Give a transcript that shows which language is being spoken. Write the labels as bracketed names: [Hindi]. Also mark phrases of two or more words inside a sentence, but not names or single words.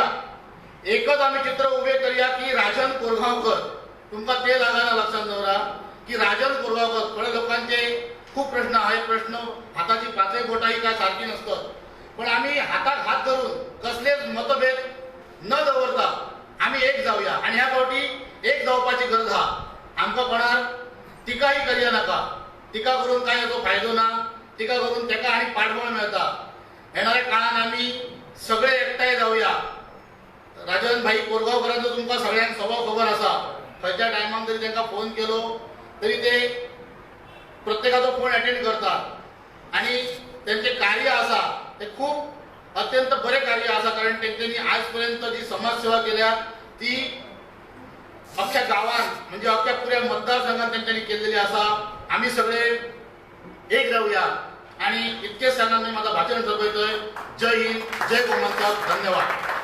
[Marathi] एकच आम्ही चित्र उभे करूया की राजन कोरगांवकर, तुमका ते लागाना लक्षात दवरा की राजन कोरगांवकर. थोड्या लोकांचे खूप प्रश्न आहेत, प्रश्न हाताची पाचही बोटाही काय सारखी नसतात, पण आम्ही हातात हात धरून कसलेच मतभेद न दवरता आम्ही एक जाऊया. [Konkani] आणि ह्या पावटी एक जावपाची गरज हा. आमकां कोणार टिकाही करूया नाका. टिका करून काय याचो फायदो ना. टिका करून तेका आणि पाठबळ मेळटा. [Marathi] येणाऱ्या काळात आम्ही सगळे एकठांय जाऊया. [Konkani] राजन भाई कोरगांवकरांचो तुमकां सगळ्यांक स्वभाव खबर आसा. खंयच्या टायमाक जरी तांकां फोन केलो तरी ते प्रत्येकाचो फोन अटेंड करतात आणि त्यांचे कार्य आसा ते खूप अत्यंत बरे कार्य आसा. कारण त्यांनी आजपर्यंत जी समाजसेवा केल्या ती अख्ख्या गावात म्हणजे अख्ख्या पुऱ्या मतदारसंघात त्यांनी केलेली आसा. [Marathi] आम्ही सगळे एक राहूया आणि इतकेच सांगून मी माझं भाषण संपवतोय. जय हिंद, जय गोमंतक. धन्यवाद.